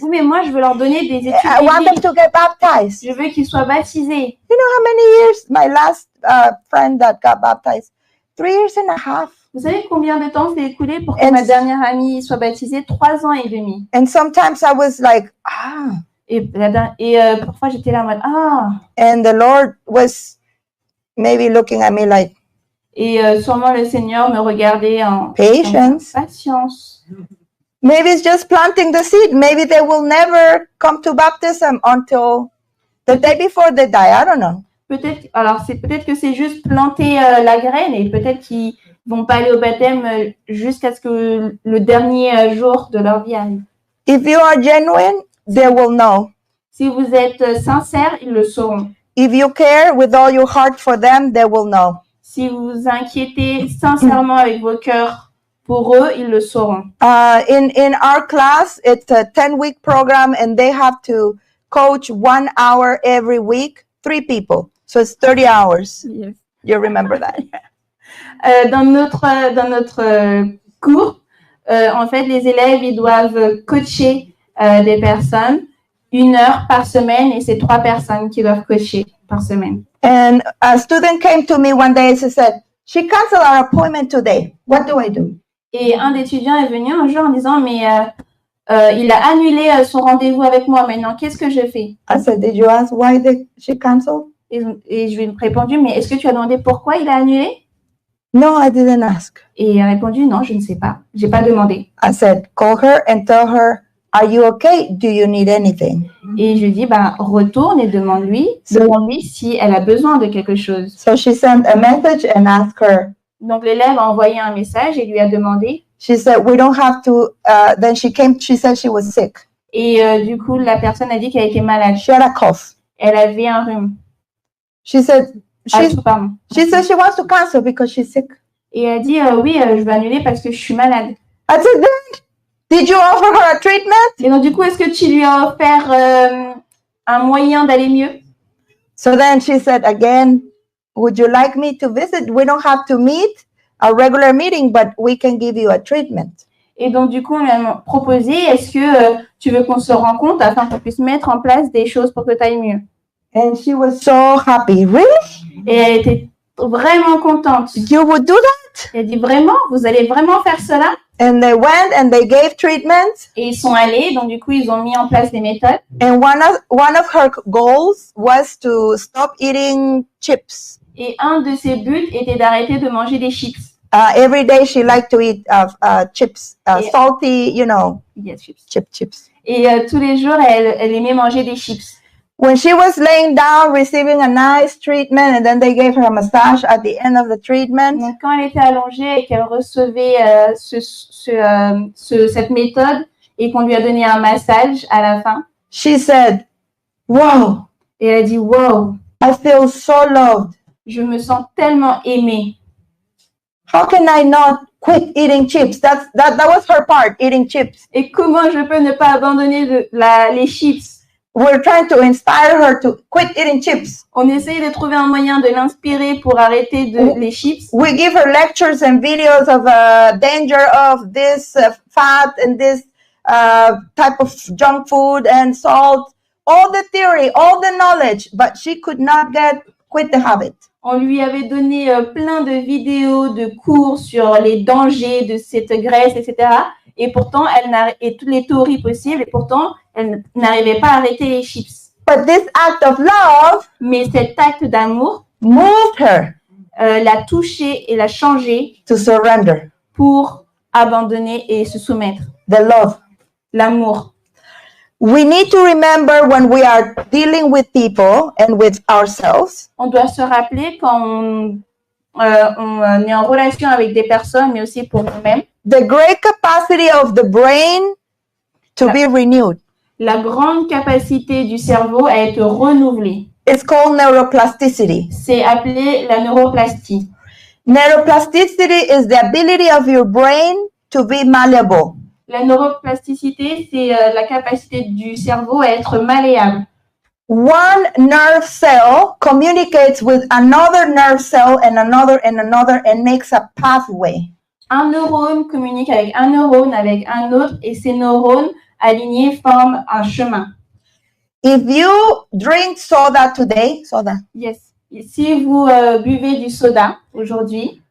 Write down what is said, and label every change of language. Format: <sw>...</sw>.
<fr>Oui, mais moi, je veux leur donner des études</fr> <en>I want them</en> <fr>bibliques.</fr> <en>to get baptized.</en> <fr>Je veux qu'ils soient baptisés.</fr> <en>You know how many years my last friend that got baptized? 3 years and a half.</en> <fr>Vous savez combien de temps s'est écoulé pour que</fr> <en>And-</en> <fr>ma dernière amie soit baptisée? 3 ans et demi.</fr> <en>And sometimes I was like,</en> <fr>Et parfois, j'étais là en mode, ah.</fr> <en>and the Lord was maybe looking at me like,</en> <fr>Et sûrement le Seigneur me regardait en patience.</fr> <en>patience. Maybe it's just planting the seed. Maybe they will never come to baptism until the day before they die. I don't know.</en> <fr>Peut-être que c'est juste planter la graine et peut-être qu'ils vont pas aller au baptême jusqu'à ce que le dernier jour de leur vie arrive.</fr> <en>If you are genuine, they will know.</en> <fr>Si vous êtes sincère, ils le sauront.</fr> <en>If you care with all your heart for them, they will know.</en> <fr>Si vous vous inquiétez sincèrement avec vos cœurs pour eux, ils le sauront.</fr> <en>In our class, it's a 10-week program, and they have to coach 1 hour every week, 3 people. So it's 30 hours. Yes. You remember that?</en> <fr>Dans notre cours, en fait, les élèves ils doivent coacher des personnes 1 heure par semaine et c'est 3 personnes qui doivent coacher par semaine.</fr> <en>And a student came to me one day and she said, she canceled our appointment today. What do I do?</en> <fr>Et un étudiant est venu un jour en disant, mais il a annulé son rendez-vous avec moi. Maintenant, qu'est-ce que je fais?</fr> <en>I said, did you ask why she canceled?</en> <fr>Et je lui ai répondu, mais est-ce que tu as demandé pourquoi il a annulé?</fr> <en>No, I didn't ask.</en> <fr>Et il a répondu, non, je ne sais pas. J'ai pas demandé.</fr> <en>I said, call her and tell her, are you okay? Do you need anything?</en> <fr>Et je lui ai dit, retourne et demande-lui si elle a besoin de quelque chose.</fr> <en>So she sent a message and asked her,</en> <fr>Donc, l'élève a envoyé un message et lui a demandé,</fr> <en>She said, we don't have to, then she came, she said she was sick.</en> <fr>Et du coup, la personne a dit qu'elle était malade.</fr> <en>She had a cough.</en> <fr>Elle avait un rhume.</fr> <en>She said,</en> <fr>Pardon.</fr> <en>she said she wants to cancel because she's sick.</en> <fr>Et elle a dit, oui, je vais annuler parce que je suis malade.</fr> <en>I said, did you offer her a treatment?</en> <fr>Et donc, du coup, est-ce que tu lui as offert un moyen d'aller mieux?</fr> <en>So then she said again, would you like me to visit? We don't have to meet a regular meeting, but we can give you a treatment.</en> <fr>Et donc, du coup, on lui a proposé, est-ce que tu veux qu'on se rencontre afin qu'on puisse mettre en place des choses pour que tu ailles mieux?</fr> <en>And she was so happy. Really?</en> <fr>Et elle était vraiment contente.</fr> <en>You would do that?</en> <fr>Elle dit, vraiment? Vous allez vraiment faire cela?</fr> <en>And they went and they gave treatments.</en> <fr>Et ils sont allés, donc du coup, ils ont mis en place des méthodes.</fr> <en>And one of her goals was to stop eating chips.</en> <fr>Et un de ses buts était d'arrêter de manger des chips.</fr> <en>Every day she liked to eat chips, Yeah. salty, you know, Yes, chips. chips.</en> <fr>Et tous les jours, elle aimait manger des chips.</fr> <en>When she was laying down, receiving a nice treatment, and then they gave her a massage at the end of the treatment,</en> <fr>Donc, quand elle était allongée et qu'elle recevait cette méthode et qu'on lui a donné un massage à la fin,</fr> <en>she said, wow,</en> <fr>et elle a dit, wow,</fr> <en>I feel so loved.</en> <fr>je me sens tellement aimée.</fr> <en>How can I not quit eating chips? That was her part, eating chips.</en> <fr>Et comment je peux ne pas abandonner les chips?</fr> <en>We're trying to inspire her to quit eating chips.</en> <fr>On essaye de trouver un moyen de l'inspirer pour arrêter les chips.</fr> <en>We give her lectures and videos of danger of this fat and this type of junk food and salt, all the theory, all the knowledge, but she could not quit the habit.</en> <fr>On lui avait donné plein de vidéos, de cours sur les dangers de cette graisse, etc. Et pourtant, et toutes les théories possibles, et pourtant, elle n'arrivait pas à arrêter les chips.</fr> <en>But this act of love</en> <fr>Mais cet acte d'amour</fr> <en>moved her</en> <fr>l'a touchée et l'a changée</fr> <en>to surrender.</en> <fr>pour abandonner et se soumettre.</fr> <en>The love.</en> <fr>L'amour.</fr> <en>We need to remember when we are dealing with people and with ourselves,</en> <fr>On doit se rappeler quand on est en relation avec des personnes, mais aussi pour nous-mêmes,</fr> <en>the great capacity of the brain to be renewed.</en> <fr>la grande capacité du cerveau à être renouvelée.</fr> <en>It's called neuroplasticity.</en> <fr>C'est appelé la neuroplastie.</fr> <en>Neuroplasticity is the ability of your brain to be malleable.</en> <fr>La neuroplasticité, c'est la capacité du cerveau à être malléable.</fr> <en>One nerve cell communicates with another nerve cell and another and makes a pathway.</en> <fr>Un neurone communique avec un autre, et ces neurones alignés forment un chemin.</fr> <en>If you drink soda today, Yes.</en> <fr>Et si vous buvez du soda aujourd'hui,</fr>